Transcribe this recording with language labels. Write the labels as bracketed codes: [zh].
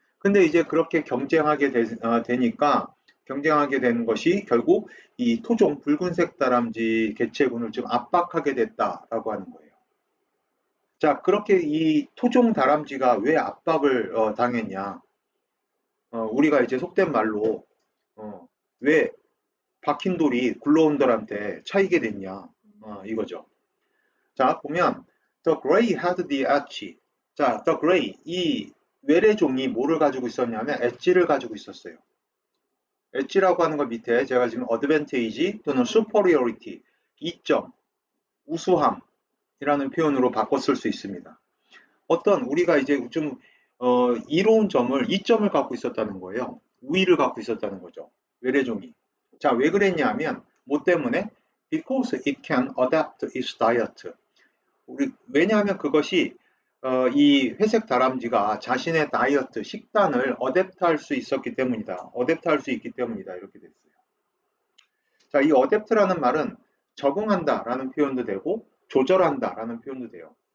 [ko] 근데 이제 그렇게 경쟁하게 되니까 경쟁하게 된 것이 결국 이 토종 붉은색 다람쥐 개체군을 좀 압박하게 됐다라고 하는 거예요. 자, 그렇게 이 토종 다람쥐가 왜 압박을 당했냐? 우리가 이제 속된 말로 왜 박힌 돌이 굴러온 돌한테 차이게 됐냐? 이거죠. 자, 보면 [en] The Gray had the edge. [ko] 자, The Gray 이 외래종이 뭐를 가지고 있었냐면 엣지를 가지고 있었어요. 엣지라고 하는 거 밑에 제가 지금 advantage 또는 superiority, 이점, 우수함이라는 표현으로 바꿔 쓸 수 있습니다. 어떤 우리가 이제 좀 이로운 점을 이점을 갖고 있었다는 거예요. 우위를 갖고 있었다는 거죠. 외래종이. 자, 왜 그랬냐 하면 뭐 때문에? [en] Because it can adapt its diet. [ko] 왜냐하면 그것이 이 회색 다람쥐가 자신의 다이어트, 식단을 어댑트할 수 있었기 때문이다. 어댑트할 수 있기 때문이다. 이렇게 됐어요. 자, 이 어댑트라는 말은 적응한다라는 표현도 되고 조절한다라는 표현도 돼요.